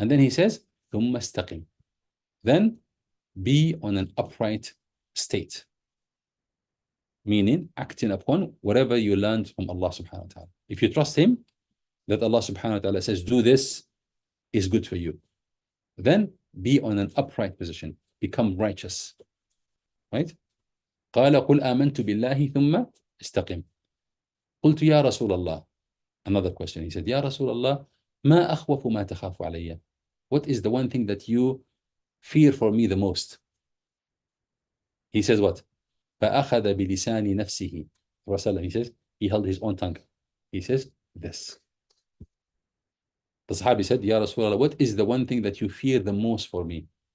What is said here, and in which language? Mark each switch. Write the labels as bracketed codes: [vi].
[en] And then he says, [ar] ثم استقم. [en] Then be on an upright state. Meaning, acting upon whatever you learned from Allah subhanahu wa ta'ala. If you trust him, that Allah subhanahu wa ta'ala says, do this is good for you, then be on an upright position. Become righteous. Right? [ar] قال قل آمنت بالله ثم استقم. قلت يا رسول الله. [en] Another question. He said, [ar] يا رسول الله ما أخوف ما تخاف علي. [en] What is the one thing that you fear for me the most? He says what? [ar] فأخذ بلسان نفسه. [en] Rasulullah, he says, he held his own tongue. He says this. The Sahabi said, Ya Rasulullah, what is the one thing that you fear the most for me?